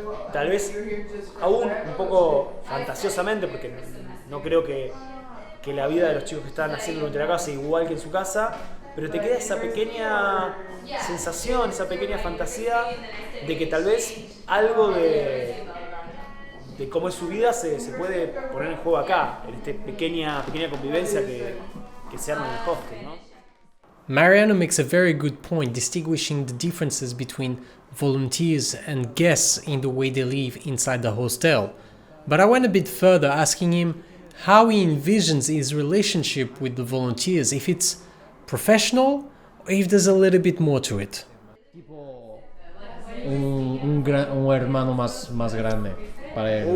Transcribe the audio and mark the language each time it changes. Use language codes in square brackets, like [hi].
[es] Tal vez aún un poco fantasiosamente, porque no creo que la vida de los chicos que están haciendo voluntariado sea igual que en su casa, pero te queda esa pequeña sensación, esa pequeña fantasía de que tal vez algo de cómo es su vida se puede poner en juego acá, en esta pequeña convivencia que se arma en el hostel, ¿no? [en] Mariano makes a very good point distinguishing the differences between volunteers and guests in the way they live inside the hostel. But I went a bit further, asking him how he envisions his relationship with the volunteers, if it's professional or if there's a little bit more to it. [es] Un hermano más grande para ellos.